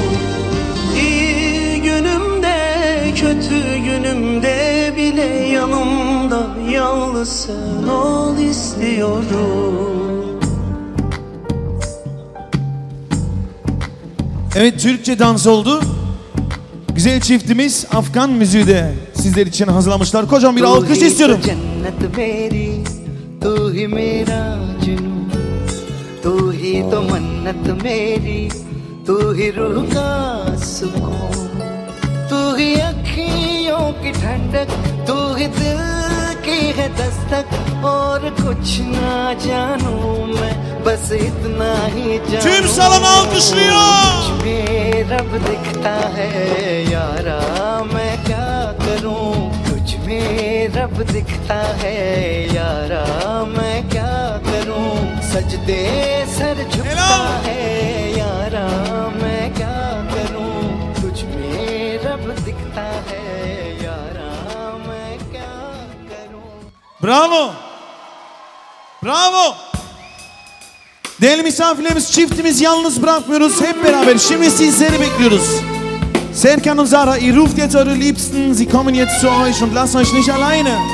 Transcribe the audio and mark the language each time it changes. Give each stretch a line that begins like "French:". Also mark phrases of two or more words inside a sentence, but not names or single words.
Turkish: İyi günümde, kötü günümde bile yanımda yalnız sen ol istiyorum. Evet, Türkçe dans oldu. Güzel çiftimiz Afgan müziği de sizler için hazırlamışlar. Kocaman bir alkış istiyorum.
Hindi: जन्नत मेरी, तू ही मेरा जुनून, तू ही तो मन्नत मेरी, तू ही रूह का सुकून, तू ही आँखियों की ठंडक, तू ही दिल की है दस्तक, और कुछ ना जानूं मैं, बस इतना ही जानूं।
Turkish: Tüm salon alkışlıyor.
Hindi: तुझमें रब दिखता है यारा, मैं क्या करूं? तुझमें रब दिखता है यारा, मैं क्या करूं? सजदे सर झुकता है यारा, मैं क्या करूं? तुझमें रब दिखता है यारा, मैं क्या करूं?
Turkish: Bravo. Bravo. Değerli misafirlerimiz, çiftimiz yalnız bırakmıyoruz. Hep beraber şimdi sizleri bekliyoruz.
German: Serkan und Sarah, ihr ruft jetzt eure Liebsten, sie kommen jetzt zu euch und lasst euch nicht alleine.